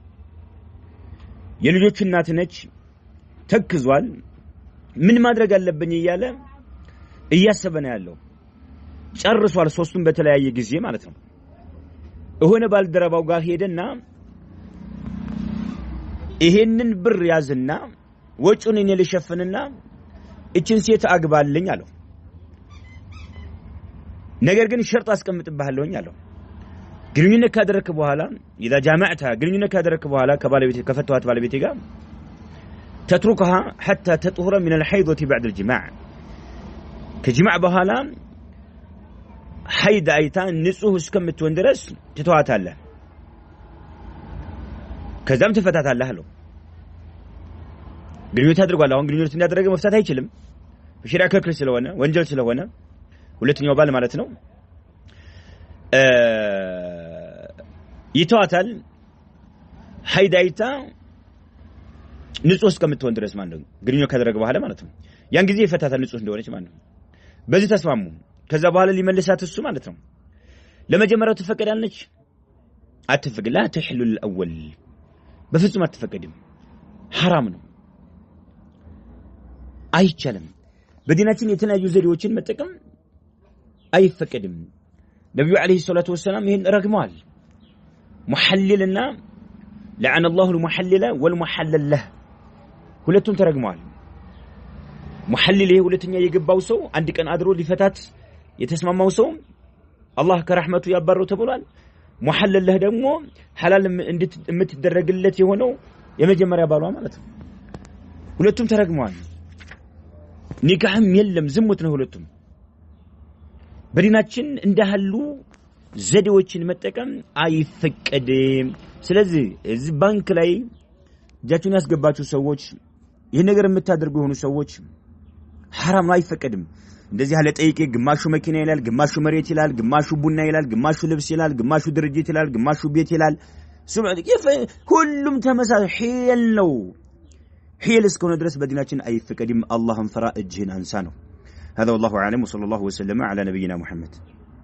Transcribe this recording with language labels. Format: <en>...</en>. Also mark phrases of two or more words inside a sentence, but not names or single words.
<am>የልጆች እናት ነች ተክዟል ምን ማድረግ አለብኝ እያለ እያሰበ ነው ያለው ጨርሷል 3ቱን በተለያየ ጊዜ ማለት ነው እሆነ ባልደረባው ጋር ሄደና ይሄንን ብር ያዝና ወጪውን እኔ ልሸፍንና እቺን ሴት አግባልኝ አለው ነገር ግን ሸርጥ አስቀምጥብሃለሁኝ አለው ግንኙነት ካደረክ በኋላ</am> <ar>اذا جامعتها</ar> <am>ግንኙነት ካደረክ በኋላ ከባለቤት ከፈተዋት ባለቤት ጋር</am> <ar>تتركها حتى تطهر من الحيضة بعد الجماع كجماع</ar> <am>በኋላ حيض አይታ ንጹህ እስከምትሆን ድረስ ትተዋታለህ ከዛም ትፈታታለህ አለው ግንኙነት አድርጓል አሁን ግንኙነት እንዲያደርግ መፍታት አይችልም በሸሪዓ ክልክል ስለሆነ ወንጀል ስለሆነ ሁለተኛው ባል ማለት ነው ይተዋታል ሐይዳይታ ንጹህ እስከምትሆን ድረስ ማለት ነው ግንኙነት ካደረገ በኋላ ማለት ነው ያን ጊዜ ይፈታታል ንጹህ እንደሆነች ማለት ነው በዚህ ተስማሙ ከዛ በኋላ ሊመልሳት እሱ ማለት ነው ለመጀመሪያው ተፈቀዳለች አትፈቅድ</am> <ar>لا تحل الاول</ar> <am>በፍጹም አትፈቀድም حرام ነው አይቻልም በዲናችን የተለያዩ ዘዴዎችን መጠቀም አይፈቀድም ነብዩ</am> <ar>عليه الصلاة والسلام</ar> <am>ይሄን ረግመዋል ሙሐልልና</am> <ar>لعن الله المحلل والمحلل له</ar> <am>ሁለቱም ተረግመዋል محلل ሁለተኛ የገባው ሰው አንድ ቀን አድሮ ሊፈታት የተስማማው ሰው አላህ ከረህመቱ ያባረው ተብሏል</am> <ar>محلل له</ar> <am>ደግሞ ሐላል እንድትደረግለት የሆነው የመጀመሪያ ባሏ ማለት ነው ሁለቱም ተረግመዋል ኒካህም የለም ዝሙት ነው ሁለቱም በዲናችን እንደሃሉ ዘዴዎችን መጠቀም አይፈቀድም ስለዚህ እዚህ ባንክ ላይ እጃችሁን ያስገባችሁ ሰዎች ይሄ ነገር የምታደርጉ የሆኑ ሰዎች حرام አይፈቀድም እንደዚህ ያለ ጠይቄ ግማሹ መኪና ይላል ግማሹ መሬት ይላል ግማሹ ቡና ይላል ግማሹ ልብስ ይላል ግማሹ ድርጅት ይላል ግማሹ ቤት ይላል ሁሉም ተመሳሳይ ሒል ነው ሒል እስከሆነ ድረስ በዲናችን አይፈቀድም አላህን ፈራ እጅህን አንሳ ነው</am> <ar>هذا والله اعلم وصلى الله وسلم على نبينا محمد</ar>